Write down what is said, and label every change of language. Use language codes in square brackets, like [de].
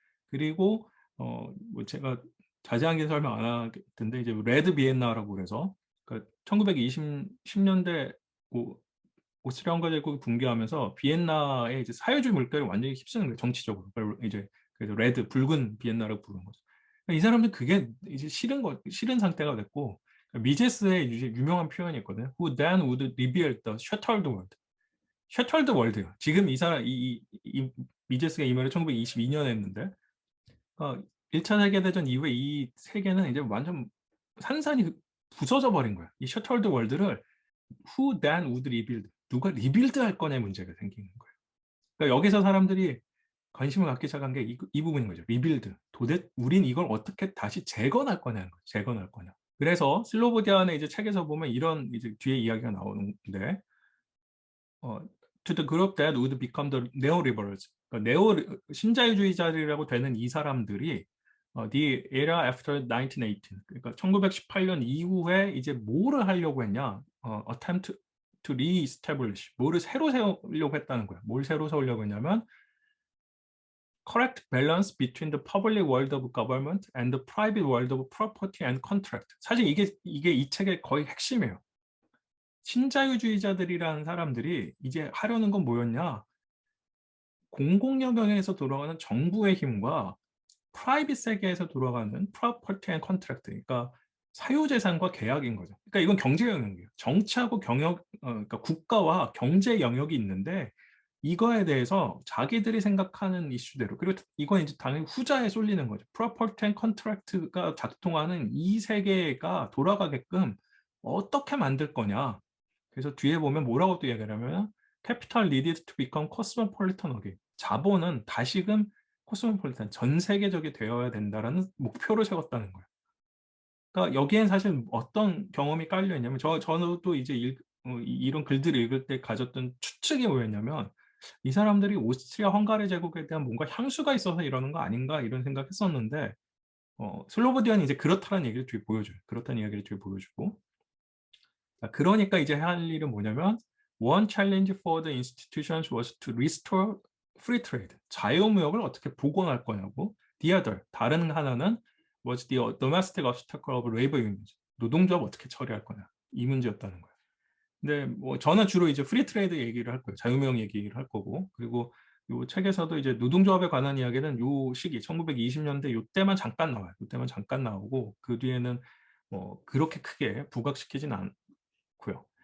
[ko] 그리고 뭐 제가 자세하게 설명 안 하겠는데 이제 레드 비엔나라고 그래서 그러니까 1920년대 오스트리아 헝가리 제국이 붕괴하면서 비엔나의 이제 사회주의 물결이 완전히 휩쓰는 거예요. 정치적으로. 이제 그래서 레드 붉은 비엔나라고 부르는 거죠. 그러니까 이 사람들 그게 이제 싫은 상태가 됐고 미제스의 이제 유명한 표현이 있거든요. [en] Who then would rebuild the shattered world? shattered world요. [ko] 지금 이 사람 이 미제스가 이 말을 1922년에 했는데 1차 세계대전 이후에 이 세계는 이제 완전 산산이 부서져 버린 거예요. 이 셔틀드 월드를 [en] who then would rebuild? [ko] 누가 리빌드 할 거냐 문제가 생기는 거예요. 그러니까 여기서 사람들이 관심을 갖기 시작한 게 이 부분인 거죠. 리빌드. 우린 이걸 어떻게 다시 재건할 거냐는 거죠. 재건할 거냐. 그래서 슬로보디안의 이제 책에서 보면 이런 이제 뒤에 이야기가 나오는데 [en] to the group that would become the neoliberals. [ko] 그러니까 신자유주의자라고 되는 이 사람들이 [en] the era after 1918. [ko] 그러니까 1918년 이후에 이제 뭐를 하려고 했냐? [en] attempt to re-establish. [ko] 뭐를 새로 세우려고 했다는 거야. 뭘 새로 세우려고 했냐면 [en] correct balance between the public world of government and the private world of property and contract. [ko] 사실 이게 이 책의 거의 핵심이에요. 신자유주의자들이라는 사람들이 이제 하려는 건 뭐였냐? 공공 영역에서 돌아가는 정부의 힘과 프라이빗 세계에서 돌아가는 프로퍼티 앤 컨트랙트, 그러니까 사유재산과 계약인 거죠. 그러니까 이건 경제 영역이에요. 정치하고 그러니까 국가와 경제 영역이 있는데 이거에 대해서 자기들이 생각하는 이슈대로, 그리고 이건 이제 당연히 후자에 쏠리는 거죠. 프로퍼티 앤 컨트랙트가 작동하는 이 세계가 돌아가게끔 어떻게 만들 거냐. 그래서 뒤에 보면 뭐라고 또 이야기를 하면 [en] capital needed to become cosmopolitan again. [ko] 자본은 다시금 코스모폴리탄, 전 세계적이 되어야 된다라는 목표를 세웠다는 거예요. 그러니까 여기엔 사실 어떤 경험이 깔려 있냐면 저도 이제 이런 글들을 읽을 때 가졌던 추측이 뭐였냐면 이 사람들이 오스트리아 헝가리 제국에 대한 뭔가 향수가 있어서 이러는 거 아닌가 이런 생각했었는데 슬로보디안이 이제 그렇다는 얘기를 뒤에 보여줘요. 그렇다는 이야기를 뒤에 보여주고 그러니까 이제 할 일은 뭐냐면 [en] One challenge for the institutions was to restore free trade. [ko] 자유무역을 어떻게 복원할 거냐고. [en] The other, [ko] 다른 하나는 [en] was the domestic obstacle of labor unions. [ko] 노동조합 어떻게 처리할 거냐. 이 문제였다는 거예요. 근데 뭐 저는 주로 이제 프리 트레이드 얘기를 할 거예요. 자유무역 얘기를 할 거고. 그리고 요 책에서도 이제 노동조합에 관한 이야기는 요 시기 1920년대 요때만 잠깐 나와요. 요때만 잠깐 나오고 그 뒤에는 뭐 그렇게 크게 부각시키진 않고요.